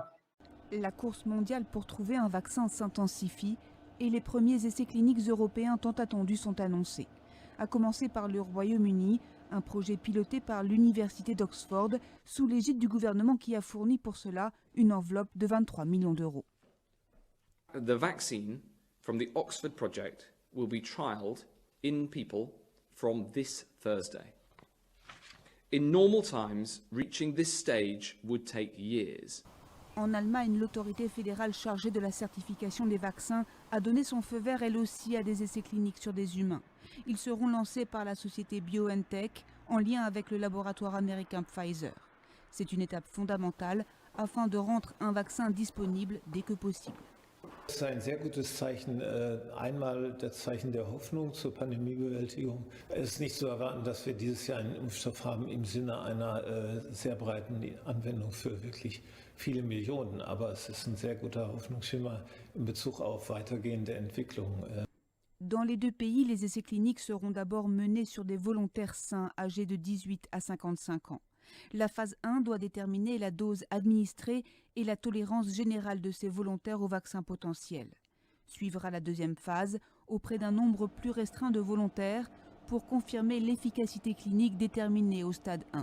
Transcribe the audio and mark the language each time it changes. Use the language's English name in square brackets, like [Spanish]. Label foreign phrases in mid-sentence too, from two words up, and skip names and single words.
[French] La course mondiale pour trouver un vaccin s'intensifie et les premiers essais cliniques européens tant attendus sont annoncés. À commencer par le Royaume-Uni, un projet piloté par l'Université d'Oxford sous l'égide du gouvernement qui a fourni pour cela une enveloppe de 23 millions d'euros. [English] The vaccine from the Oxford project will be trialled in people from this Thursday. In normal times, reaching this stage would take years. [French] En Allemagne, l'autorité fédérale chargée de la certification des vaccins a donné son feu vert elle aussi à des essais cliniques sur des humains. Ils seront lancés par la société BioNTech en lien avec le laboratoire américain Pfizer. C'est une étape fondamentale afin de rendre un vaccin disponible dès que possible. [German] Das ist ein sehr gutes Zeichen. Einmal das Zeichen der Hoffnung zur Pandemiebewältigung. Es ist nicht zu erwarten, dass wir dieses Jahr einen Impfstoff haben im Sinne einer sehr breiten Anwendung für wirklich viele Millionen. Aber es ist ein sehr guter Hoffnungsschimmer in Bezug auf weitergehende Entwicklungen. [French] Dans les deux pays, les essais cliniques seront d'abord menés sur des volontaires sains âgés de 18 à 55 ans. La phase 1 doit déterminer la dose administrée et la tolérance générale de ces volontaires au vaccin potentiel. Suivra la deuxième phase auprès d'un nombre plus restreint de volontaires pour confirmer l'efficacité clinique déterminée au stade 1.